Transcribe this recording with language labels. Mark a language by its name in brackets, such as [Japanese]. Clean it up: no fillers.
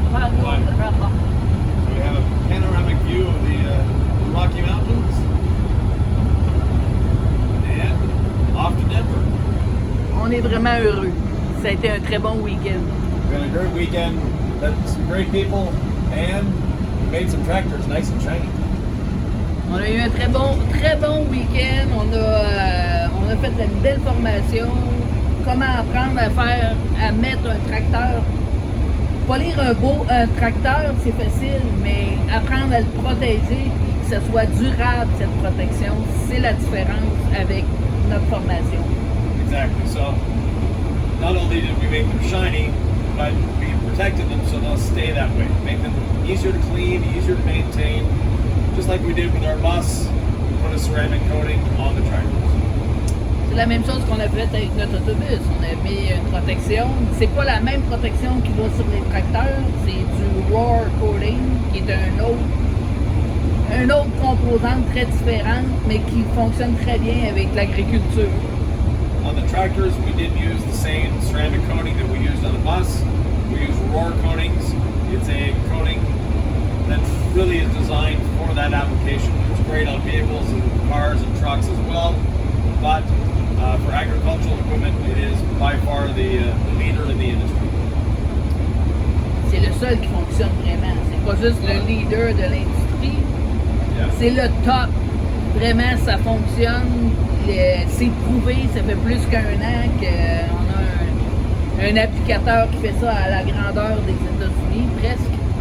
[English] So we have a panoramic view of the Rocky Mountains. And off to Denver. [French] On est vraiment heureux. Ça a été un très bon week-end. [English] We had a great weekend, met some great people, and we made some tractors nice and shiny. [French] On a eu un très bon week-end. On a fait une belle formation. Comment apprendre à mettre un tracteur. Polir un tracteur, c'est facile, mais apprendre à le protéger et que ce soit durable, cette protection, c'est la différence avec notre formation. [English] Exactly. So not only did we make them shiny, but we protected them so they'll stay that way. Make them easier to clean, easier to maintain. Just like we did with our bus, we put a ceramic coating on the tractors. [French] C'est la même chose qu'on a fait avec notre autobus. On a mis une protection. C'est pas la même protection qui va sur les tracteurs. C'est du Roar Coating, qui est un autre composante très différente, mais qui fonctionne très bien avec l'agriculture. [English] On the tractors, we did use the same ceramic coating that we used on the bus. We used Roar coatings. It's a coating that really is designed for that application. It's great on vehicles and cars and trucks as well. But for agricultural equipment, it is by far the leader in the industry. [French] C'est le seul qui fonctionne vraiment. C'est pas juste le leader de l'industrie. [English] Yeah. [French] C'est le top. Vraiment, ça fonctionne. C'est prouvé. Ça fait plus qu'un an qu'on a un applicateur qui fait ça à la grandeur des États-Unis, presque.